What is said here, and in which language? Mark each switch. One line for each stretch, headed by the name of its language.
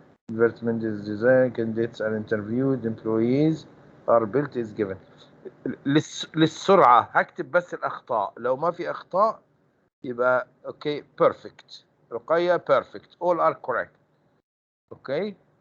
English: Advertisement is designed. Candidates are interviewed. Employees are built is given.
Arabic: للسرعة هكتب بس الأخطاء. لو ما في أخطاء يبقى
English: okay perfect. رقية perfect. All are correct. Okay.